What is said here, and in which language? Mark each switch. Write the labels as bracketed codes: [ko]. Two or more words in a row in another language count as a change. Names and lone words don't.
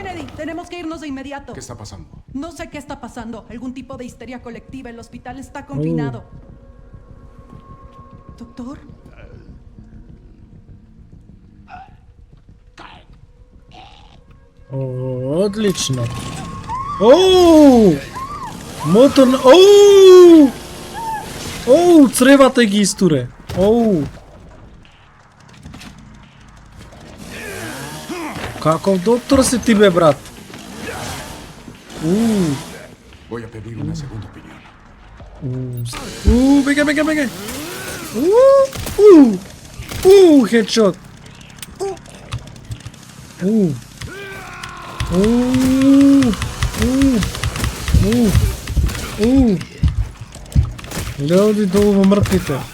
[es] Tenemos que irnos de inmediato. ¿Qué está pasando? No sé qué está pasando. Algún tipo de histeria colectiva. El hospital está confinado. ¿Doctor? [mk] Отлично. Оу! Мотор... Оу! Оу, цревата ги истуре. Оу! Каков доктор си ти бе, брат? [es] Voy a pedir una segunda opinión. [mk] Бега. Хедшот. Ljudi долу мртвите.